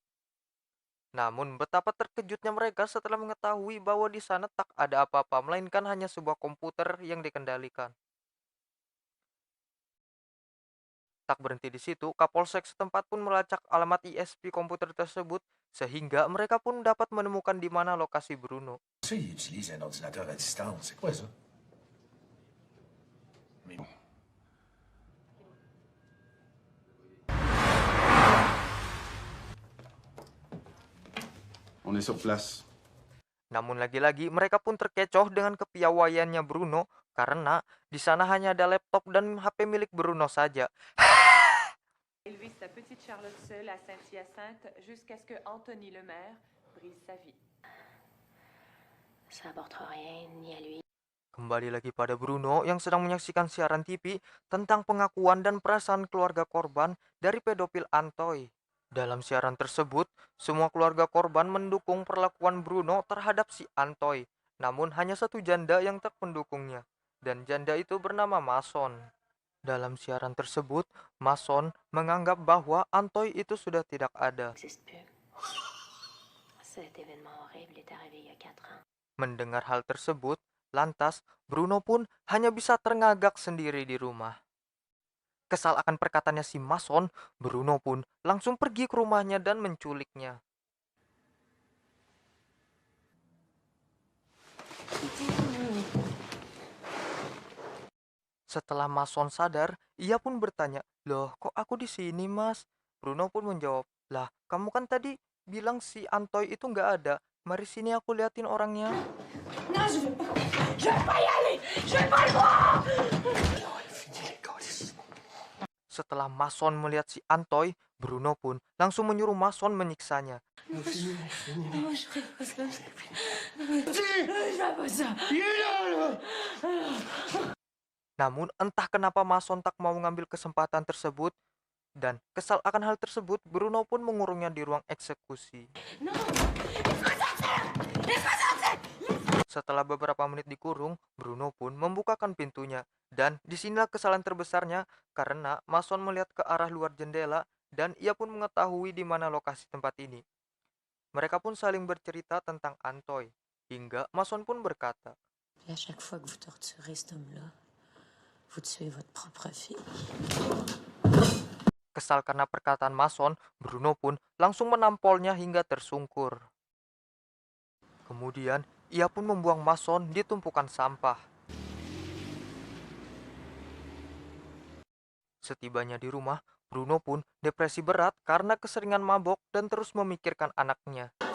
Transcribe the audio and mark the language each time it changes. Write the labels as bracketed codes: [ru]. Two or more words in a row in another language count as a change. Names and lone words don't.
[id] Namun, betapa terkejutnya mereka setelah mengetahui bahwa di sana tak ada apa-apa, melainkan hanya sebuah komputer yang dikendalikan. Tak berhenti di situ, Kapolsek setempat pun melacak alamat ISP komputer tersebut, sehingga mereka pun dapat menemukan di mana lokasi Bruno. [fr] Ça, il utilise un ordinateur à distance. C'est quoi ça? Mais bon. On est sur place. [id] Namun lagi-lagi mereka pun terkecoh dengan kepiawaiannya Bruno, karena di sana hanya ada laptop dan HP milik Bruno saja. [fr] Élever sa petite Charlotte seule à Saint-Hyacinthe jusqu'à ce que Anthony Lemaire brise sa vie. Ça apportera rien ni à lui. [id] Kembali lagi pada Bruno yang sedang menyaksikan siaran TV tentang pengakuan dan perasaan keluarga korban dari pedofil Antoy. Dalam siaran tersebut, semua keluarga korban mendukung perlakuan Bruno terhadap si Antoy. Namun hanya satu janda yang tak mendukungnya. Dan janda itu bernama Mason. Dalam siaran tersebut, Mason menganggap bahwa Antoy itu sudah tidak ada. [fr] N'existe plus. Cet événement horrible est arrivé il y a 4 ans. [id] Mendengar hal tersebut, lantas Bruno pun hanya bisa terngagak sendiri di rumah. Kesal akan perkataannya si Mason, Bruno pun langsung pergi ke rumahnya dan menculiknya. Setelah Mason sadar, ia pun bertanya, "Loh, kok aku di sini, Mas?" Bruno pun menjawab, "Lah, kamu kan tadi bilang si Antoy itu nggak ada. Mari sini aku liatin orangnya." [fr] Non, je veux pas. Je veux pas y aller. Je veux pas le voir. [id] Setelah Mason melihat si Antoy, Bruno pun langsung menyuruh Mason menyiksanya. [fr] Non, je ferai pas ça. Je veux pas ça. [id] Namun entah kenapa Mason tak mau mengambil kesempatan tersebut, dan kesal akan hal tersebut, Bruno pun mengurungnya di ruang eksekusi. [fr] Non. [id] Setelah beberapa menit dikurung, Bruno pun membukakan pintunya. Dan disinilah kesalahan terbesarnya karena Mason melihat ke arah luar jendela dan ia pun mengetahui di mana lokasi tempat ini. Mereka pun saling bercerita tentang Antoy, hingga Mason pun berkata, [fr] Et à chaque fois que vous torturez cet homme-là, vous tuez votre propre fille. [id] Kesal karena perkataan Mason, Bruno pun langsung menampolnya hingga tersungkur. Kemudian, ia pun membuang Mason di tumpukan sampah. Setibanya di rumah, Bruno pun depresi berat karena keseringan mabok dan terus memikirkan anaknya.